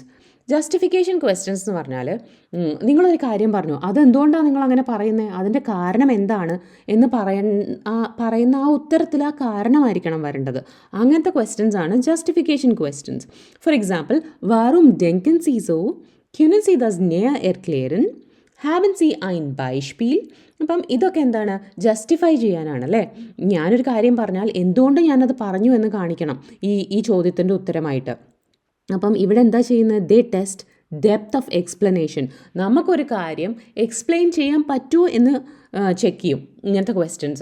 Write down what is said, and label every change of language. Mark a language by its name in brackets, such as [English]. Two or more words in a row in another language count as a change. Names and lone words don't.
[English] justification questions [Malayalam] എന്ന് പറഞ്ഞാൽ നിങ്ങളൊരു കാര്യം പറഞ്ഞു, അതെന്തുകൊണ്ടാണ് നിങ്ങൾ അങ്ങനെ പറയുന്നത്, അതിൻ്റെ കാരണം എന്താണ് എന്ന് പറയുന്ന ആ ഉത്തരത്തിൽ ആ കാരണമായിരിക്കണം വരേണ്ടത്. അങ്ങനത്തെ ക്വസ്റ്റ്യൻസ് ആണ് [English] justification questions. for example, [German] Warum denken Sie so, können Sie das näher erklären? Haben Sie ein Beispiel? [Malayalam] അപ്പം ഇതൊക്കെ എന്താണ്, ജസ്റ്റിഫൈ ചെയ്യാനാണല്ലേ. ഞാനൊരു കാര്യം പറഞ്ഞാൽ എന്തുകൊണ്ട് ഞാനത് പറഞ്ഞു എന്ന് കാണിക്കണം ഈ ചോദ്യത്തിൻ്റെ ഉത്തരമായിട്ട്. അപ്പം ഇവിടെ എന്താ ചെയ്യുന്നത്, [English] they test depth of explanation. [Malayalam] നമുക്കൊരു കാര്യം എക്സ്പ്ലെയിൻ ചെയ്യാൻ പറ്റുമോ എന്ന് ചെക്ക് ചെയ്യും ഇങ്ങനത്തെ ക്വസ്റ്റ്യൻസ്.